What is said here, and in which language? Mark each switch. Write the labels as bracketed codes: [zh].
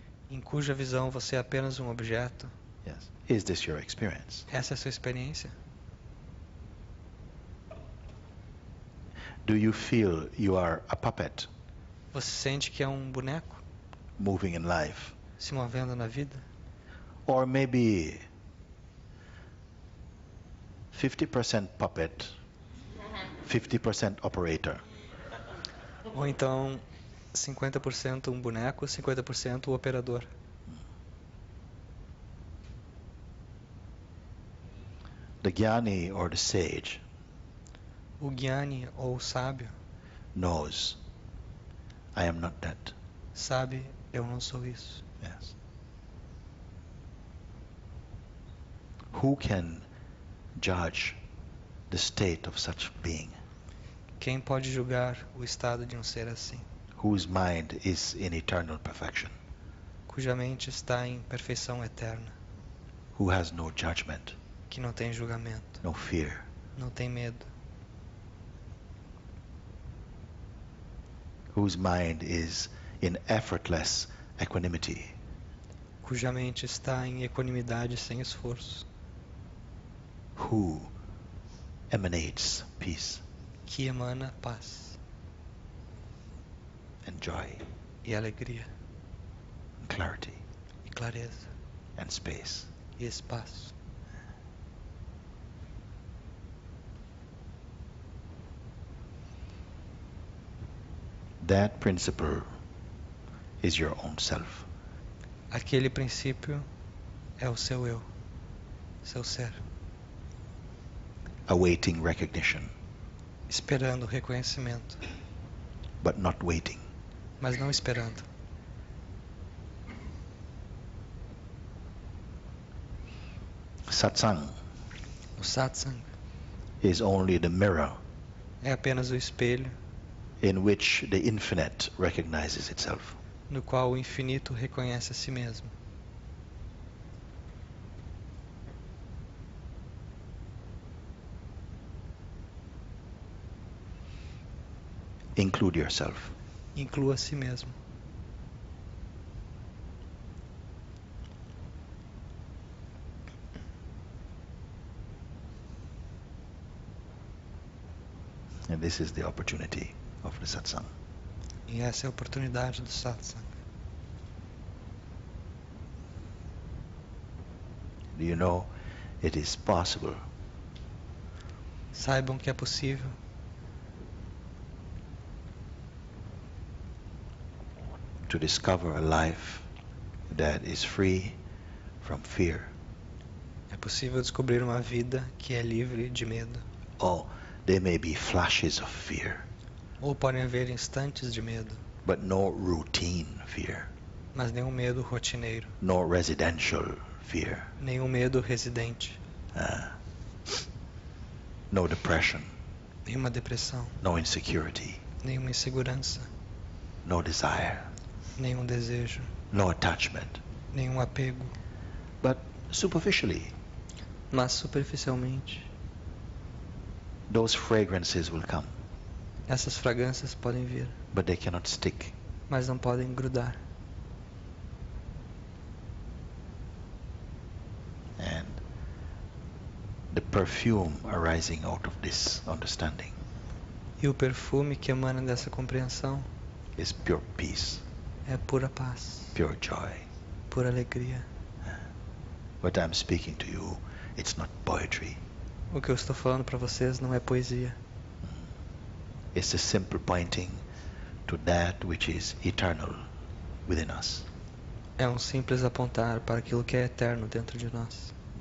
[pt] em cuja visão você é apenas um objeto? [en] Yes. Is this your experience? [pt] Essa é a sua experiência? [en] Do you feel you are a puppet [pt] Você sente que é um boneco [en] moving in life? [pt] se movendo na vida? [en] Or maybe 50% puppet, 50% operator. [pt] Ou então 50% um boneco, 50% o operador? [en] The jnani or the sage [pt] O Gyani ou o sábio [en] knows I am not that. [pt] sabe, eu não sou isso. [en] Yes. Who can judge the state of such being, [pt] Quem pode julgar o estado de um ser assim, [en] whose mind is in eternal perfection, [pt] cuja mente está em perfeição eterna, [en] who has no judgment, [pt] que não tem julgamento, [en] no fear, [pt] não tem medo, [en] whose mind is in effortless equanimity, [pt] cuja mente está em equanimidade sem esforço, [en] who emanates peace [pt] que emana paz [en] and joy [pt] e alegria [en] and clarity [pt] e clareza [en] and space. [pt] e espaço. [en] That principle is your own self. [pt] Aquele princípio é o seu eu, seu ser, [en] Awaiting recognition, [pt] esperando o reconhecimento, [en] but not waiting. [pt] mas não esperando. [en] Satsang [pt] O satsang [en] is only the mirror [pt] é apenas o espelho [en] in which the infinite recognizes itself. [pt] no qual o infinito reconhece a si mesmo. [en] Include yourself. [pt] Inclua a si mesmo. [en] And this is the opportunity of the satsang. [pt] E essa é a oportunidade do satsang. [en] Do you know it is possible [pt] Saibam que é possível [en] to discover a life that is free from fear? [pt] É possível descobrir uma vida que é livre de medo. [en] Oh, there may be flashes of fear, [pt] Ou podem haver instantes de medo, [en] but no routine fear, [pt] mas nenhum medo rotineiro, [en] no residential fear, [pt] nenhum medo residente, [en] no depression, [pt] nenhuma depressão, [en] no insecurity, [pt] nenhuma insegurança, [en] no desire, [pt] nenhum desejo, [en] no attachment. [pt] nenhum apego. [en] But superficially, [pt] Mas superficialmente, [en] those fragrances will come, [pt] essas fragrâncias podem vir, [en] but they cannot stick. [pt] mas não podem grudar. [en] And the perfume arising out of this understanding [pt] E o perfume que emana dessa compreensão [en] is pure peace, [pt] é pura paz, [en] pure joy. [pt] pura alegria. [en] What I'm speaking to you, it's not poetry. [pt] O que eu estou falando para vocês não é poesia. [en] It's a simple pointing to that which is eternal within us. [pt] É um simples apontar para aquilo que é eterno dentro de nós.